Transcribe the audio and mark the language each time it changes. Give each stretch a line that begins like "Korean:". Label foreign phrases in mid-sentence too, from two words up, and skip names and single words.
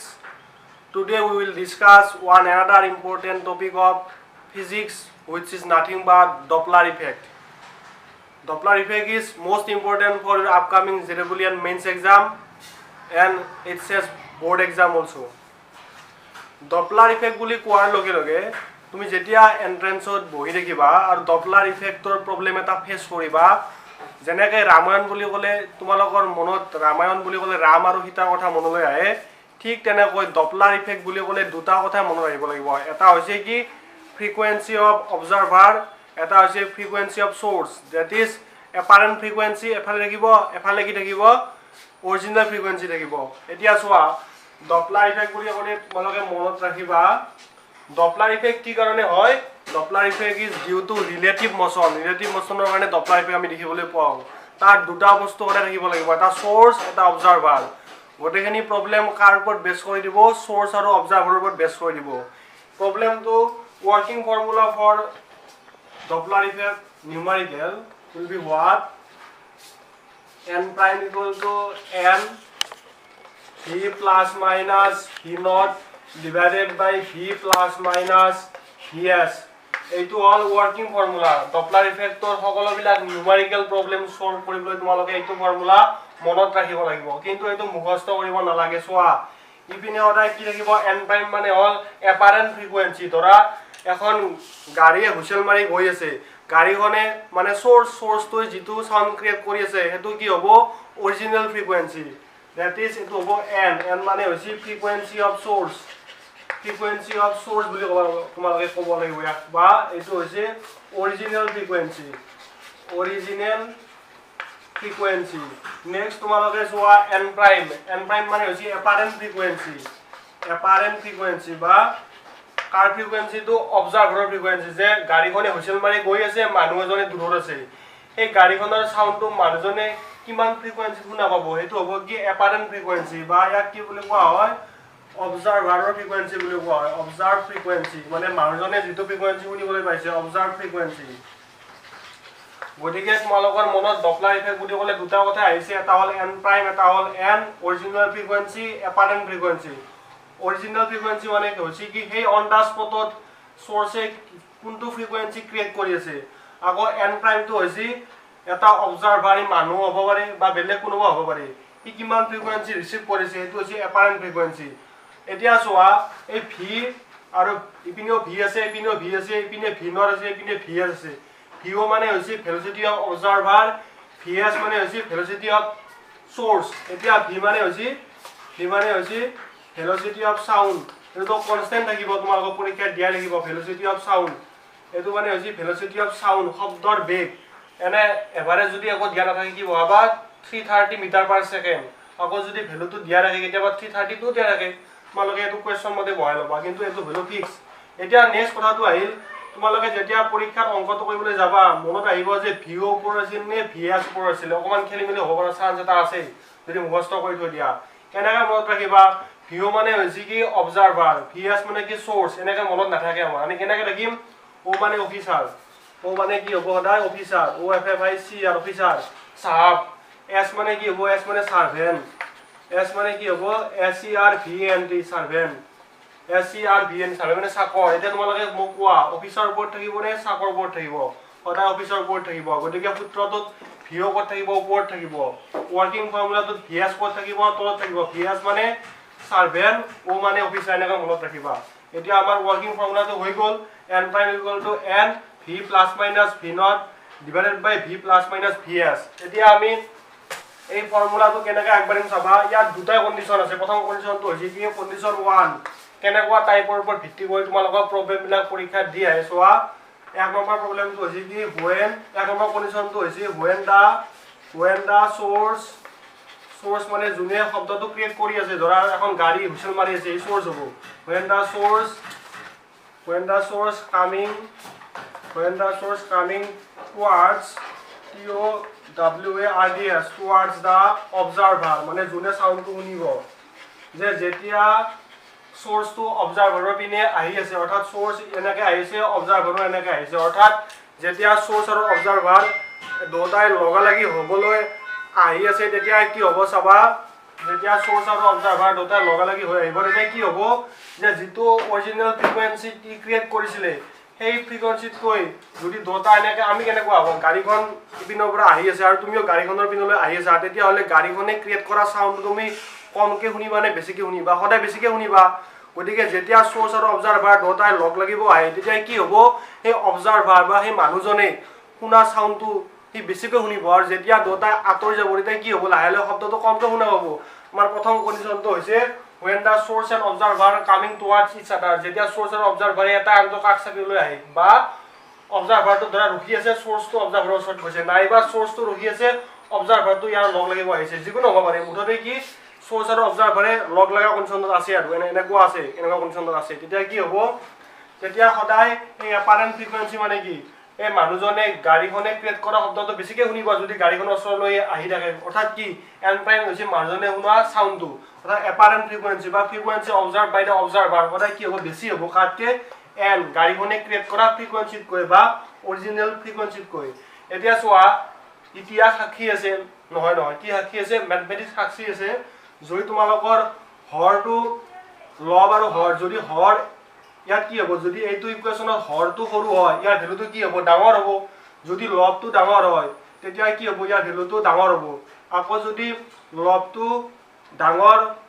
English: Today we will discuss another important topic of physics, which is nothing but Doppler effect. Doppler effect is most important for your upcoming Zerebulian mains exam and it says board exam also. Doppler effect
Assamese: বুলি কোৱাৰ লগে লগে তুমি যেতিয়া এন্ট্ৰেন্সত বহি দেখিবা আৰু
English: Doppler effect
Assamese: ৰ প্ৰবলেম এটা ফেস কৰিবা যেনেকৈ ৰামায়ণ বুলি ক'লে তোমালোকৰ মনত ৰামায়ণ বুলি ক'লে ৰাম আৰু সীতাৰ কথা মনলৈ আহে ঠিক তেনেকৈ
English: Doppler effect
Assamese: বুলি ক'লে দুটা কথা মনত আহিব লাগিব এটা হৈছে কি
English: frequency of observer
Assamese: এটা হৈছে
English: frequency of source that is apparent frequency
Assamese: এফালে থাকিব এফালে কি থাকিব
English: original frequency
Assamese: থাকিব এতিয়া চোৱা
English: Doppler effect
Assamese: বুলি ক'লে তোমালোকে মনত ৰাখিবা
English: Doppler effect
Assamese: কি কাৰণে হয়
English: Doppler effect is due to relative motion
Assamese: ৰ কাৰণে Doppler effect আমি দেখিবলৈ পাওঁ তাৰ দুটা বস্তু এটা থাকিব লাগিব এটা source এটা observer গোটেইখিনি প্ৰবলেম কাৰ ওপৰত বেছ কৰি দিব source আৰু observer ওপৰত বেছ কৰি দিব প্ৰবলেমটো
English: working formula for Doppler effect numerical will be what n prime equal to n v plus minus v naught divided by v plus minus vs
Assamese: এইটো
English: all working formula Doppler effect
Assamese: ৰ সকলোবিলাক
English: numerical problem solve
Assamese: কৰিবলৈ তোমালোকে এইটো ফৰ্মুলা মনত ৰাখিব লাগিব কিন্তু এইটো মুখস্থ কৰিব নালাগে চোৱা ইপিনে অদাই কি থাকিব
English: n prime
Assamese: মানে
English: all apparent frequency
Assamese: ধৰা এখন গাড়ীয়ে হুইসেল মাৰি গৈ আছে গাড়ীখনে মানে সোর্সটো যেটো
English: sound create
Assamese: কৰি আছে হেতু কি হ'ব
English: original frequency that is it
Assamese: হ'ব n মানে হৈছে
English: frequency of source
Assamese: বুলি তোমালোকে ক'ব লাগিব বা এটো হৈছে
English: original frequency next
Assamese: তোমালোকে চোৱা
English: n prime
Assamese: মানে হৈছে apparent frequency বা কাৰ
English: frequency to observer frequency
Assamese: যে গাড়ীখনে হুইসেল মাৰি গৈ আছে মানুহ এজনে দূৰত আছে এই গাড়ীখনৰ সাউন্ডটো মানুহজনে কিমান frequency শুনা পাব হেতু হ'ব কি
English: apparent frequency
Assamese: বা ইয়াক কি বুলি কোৱা হয়
English: observer frequency
Assamese: বুলি কোৱা হয়
English: observed frequency
Assamese: মানে মানুহজনে যেটো frequency শুনিবলৈ পাইছে
English: observed frequency
Assamese: গতিকে তোমালোকৰ মনত
English: Doppler effect
Assamese: বুলি ক'লে দুটা কথা আহিছে এটা হ'ল
English: n prime
Assamese: এটা হ'ল
English: n original frequency apparent frequency original frequency
Assamese: মানে কি হৈছে কি সেই
English: on the spot
Assamese: সোর্সে কোনটো frequency ক্ৰিয়েট কৰি আছে আকৌ
English: n prime
Assamese: টো হৈছে এটা অবজাৰভাৰ মানুহ হ'ব পাৰে বা বেলেগ কোনোবা হ'ব পাৰে ই কিমান frequency ৰিসিভ কৰিছে এটো হৈছে
English: apparent frequency
Assamese: এতিয়া চোৱা এই v আৰু ইপিনেও v আছে ইপিনেও v আছে ইপিনে v নট আছে ইপিনে vs আছে vo মানে হৈছে
English: velocity of observer
Assamese: vs মানে হৈছে
English: velocity of source
Assamese: এতিয়া v মানে হৈছে
English: velocity of sound
Assamese: এটো কনস্ট্যান্ট থাকিব তোমালোকৰ পৰীক্ষাত দিয়া লাগিব
English: velocity of sound
Assamese: এটো মানে হৈছে
English: velocity of sound
Assamese: শব্দৰ বেগ এনে এভাৰেজ যদি আকৌ দিয়া নাথাকে কি হবা 330
English: meter per second
Assamese: আকৌ যদি ভ্যালুটো দিয়া ৰাখে কেতিয়াবা 332 দিয়া ৰাখে তোমালোকে এটো কোৱেশ্চন মতে বহাই লবা কিন্তু এটো
English: value fix
Assamese: এতিয়া নেক্সট কথাটো আহিল তোমালোকে যেতিয়া পৰীক্ষাত অংকটো কৰিবলৈ যাবা মনত আহিব যে VO ওপৰ আছিল নে VS ওপৰ আছিল অকমান খেলিমেলি হ'ব পৰা চান্স এটা আছে যদি মুখস্থ কৰি থৈ দিয়া কেনেকৈ মনত ৰাখিবা VO মানে হৈছে কি অবজাৰভাৰ VS মানে কি সোর্স এনেকৈ মনত নাথাকে আমাৰ আমি কেনেকৈ ৰাখিম O মানে অফিচাৰ O মানে কি হ'ব সদায় অফিচাৰ OFFIC আর অফিচাৰ সাহাব S মানে কি হ'ব S মানে সার্ভেন্ট S মানে কি হ'ব
English: SERVENT servant SERVENT servant
Assamese: মানে চাকৰ এটা তোমালোকে মোক কোৱা অফিচাৰ ওপৰত থাকিব নে চাকৰ ওপৰত থাকিব সদায় অফিচাৰ ওপৰত থাকিব গতিকে সূত্ৰটোত VO ওপৰত থাকিব ওপৰত থাকিব
English: working formula
Assamese: VS ওপৰত থাকিব তলত থাকিব VS মানে সার্ভেন্ট O মানে অফিচাৰ এনেকৈ মনত ৰাখিবা এতিয়া আমাৰ
English: working formula
Assamese: হৈ গল
English: n prime equal to n v plus minus v naught divided by v plus minus vs
Assamese: এতিয়া আমি এই ফৰ্মুলাটো কেনেকৈ আগবাঢ়িম চাবা ইয়াত দুটা কন্ডিশন আছে প্ৰথম কন্ডিশনটো হৈছে কি কন্ডিশন 1 কেনেকুৱা টাইপৰ ওপৰত ভিত্তি কৰি তোমালোকৰ প্ৰবলেমবিলাক পৰীক্ষাত দি আহে চোৱা এক নম্বৰ প্ৰবলেমটো হৈছে কি when এক নম্বৰ কন্ডিশনটো হৈছে
English: when the
Assamese: source মানে যোনে শব্দটো ক্ৰিয়েট কৰি আছে ধৰা এখন গাড়ী হুইসেল মাৰি আছে এই সোর্স হ'ব
English: when the source coming towards TOWARDS towards the observer
Assamese: মানে যোনে সাউন্ডটো শুনিব যে যেতিয়া সোর্সটো অবজাৰভাৰৰ পিনে আহি আছে অৰ্থাৎ সোর্স এনেকৈ আহিছে অবজাৰভাৰৰ এনেকৈ আহিছে অৰ্থাৎ যেতিয়া সোর্স আর অবজারভার দুটাই লগালগি হবলৈ আহি আছে তেতিয়া কি হ'ব চাবা যেতিয়া সোর্স আর অবজারভার দুটাই লগালগি হৈ আহিব তেতিয়া কি হ'ব যে যেটো
English: original frequency
Assamese: টি ক্রিয়েট কৰিছিলে সেই ফ্রিকোয়েন্সিতকৈ যদি দুটা এনেকে আমি কেনেকুৱা হ'ব গাড়ীখন ইপিনৰ পৰা আহি আছে আৰু তুমিও গাড়ীখনৰ পিনলৈ আহি আছা তেতিয়া হলে গাড়ীখনে ক্রিয়েট কৰা সাউন্ড তুমি কমকে শুনিবা নে বেছিকে শুনিবা সদায় বেছিকে শুনিবা গতিকে যেতিয়া সোর্স আৰু অবজারভার দুটাই লগ লাগিব আহে তেতিয়া কি হ'ব সেই অবজারভার বা সেই মানুহজনে শুনা সাউন্ডটো সি বেছিকৈ শুনিব আৰু যেতিয়া দুটাই আঁতৰি যাব তেতিয়া কি হ'ব লাহে লাহে শব্দটো কমকে শুনা পাব আমাৰ প্ৰথম কণ্ডিশ্যনটো হৈছে
English: when the source and observer coming towards each other
Assamese: যেতিয়া source আৰু observer এটা আনটো কাষ চাপিলৈ আহে বা observerটো ধৰা ৰখি আছে sourceটো observer ওচৰত গৈছে নাইবা sourceটো ৰখি আছে observerটো ইয়াৰ লগ লাগিব আহিছে যিকোনো হ'ব পাৰে মুঠতে কি source আৰু observer লগ লগা কণ্ডিশ্যনত আছে আৰু এনেকুৱা আছে এনেকুৱা কণ্ডিশ্যনত আছে তেতিয়া কি হ'ব তেতিয়া সদায় এই
English: apparent frequency
Assamese: মানে কি এই মানুহজনে গাড়ীখনে ক্ৰিয়েট কৰা শব্দটো বেছিকৈ শুনিব যদি গাড়ীখনৰ ওচৰলৈ আহি থাকে অৰ্থাৎ কি
English: n prime
Assamese: হৈছে মানুহজনে শুনা সাউন্ডটো অৰ্থাৎ
English: apparent frequency
Assamese: বা
English: frequency observe by the observer
Assamese: সদায় কি হ'ব বেছি হ'ব কাটকে এন গাড়ীখনে ক্ৰিয়েট কৰা ফ্রিকোয়েন্সিতকৈ বা
English: original frequency
Assamese: এতিয়া চোৱা ইতিহাস সাক্ষী আছে নহয় নহয় কি সাক্ষী আছে ম্যাথমেটিক্স সাক্ষী আছে যদি তোমালোকৰ হৰটো লব আৰু হৰ যদি হৰ ইয়াত কি হ'ব যদি এইটো ইকুৱেশ্যনত হৰটো সৰু হয় ইয়াৰ ভ্যালুটো কি হ'ব ডাঙৰ হ'ব যদি লবটো ডাঙৰ হয় তেতিয়া কি হ'ব ইয়াৰ ভ্যালুটো ডাঙৰ হ'ব আকৌ যদি লবটো ডাঙৰ